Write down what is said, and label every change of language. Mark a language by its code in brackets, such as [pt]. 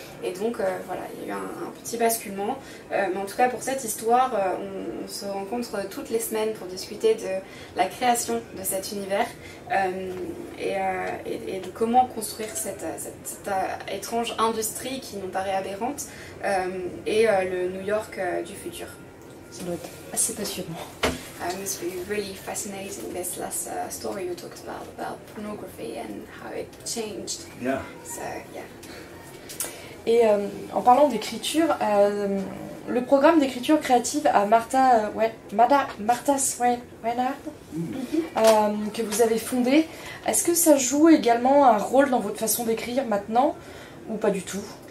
[fr] Et donc il y a eu un petit basculement. Mais en tout cas pour cette histoire, on se rencontre toutes les semaines pour discuter de la création de cet univers et de comment construire cette étrange industrie qui nous paraît aberrante et le New York du futur. Ça doit être assez passionnant. [en] It must be really fascinating, this last story you talked about pornography and how it changed. Yeah. So, yeah. [fr] Et en parlant d'écriture, le programme d'écriture créative à Martha Swinard, que vous avez fondé, est-ce que ça joue également un rôle dans votre façon d'écrire maintenant ou pas du tout?